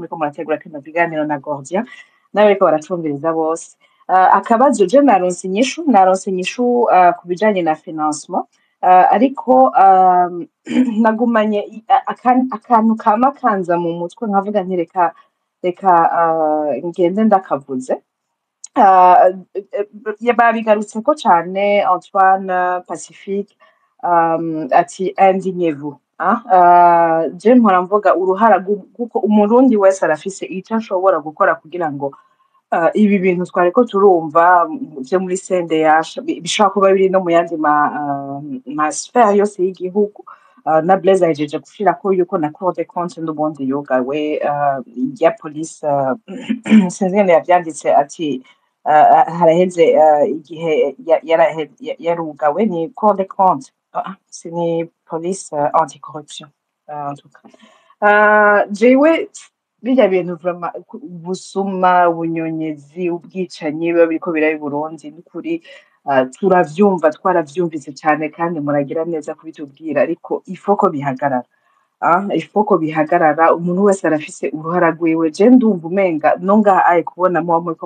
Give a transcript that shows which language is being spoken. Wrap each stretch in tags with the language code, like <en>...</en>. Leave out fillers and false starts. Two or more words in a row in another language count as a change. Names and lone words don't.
<rn>ko murategura kino kiganiro na Gordia nawe ko baratumviriza bose akabazo je naronse inyishu ku bijanye na financement ariko nagumanye akantu kama kanza mu mutwe nkavuga ntireka ngende ndakavuze babigarutse ko cyane Antoine Pacifique ati indignez-vous je mpora mvuga uruhara kuko umurundi wese arafise icyo ashobora gukora kugira ngo ibi bintu twariko turumva byo muri CNDH bishobora kuba biri no mu yandi ma sphere yose y'igihugu na Blaise ahejeje gushirako yuko na Cour des comptes n'ubundi yugawe ya police sinzi ngene yavyanditse ati haraheze igihe yarugawe ni Cour des comptes ni police anticorruption</rn> <fr>en tout cas</fr> <rn>jewe birya bintu vraiment ubusuma ubunyonyezi ubwicanyi biba biriko biraba i Burundi n'ukuri turavyumva twaravyumvise cyane kandi muragira neza kubitubwira ariko ifoko bihagarara ifoko bihagarara umuntu wese arafise uruhara rwiwe je ndumva umenga no ngaha aye kubona muba muriko</rn>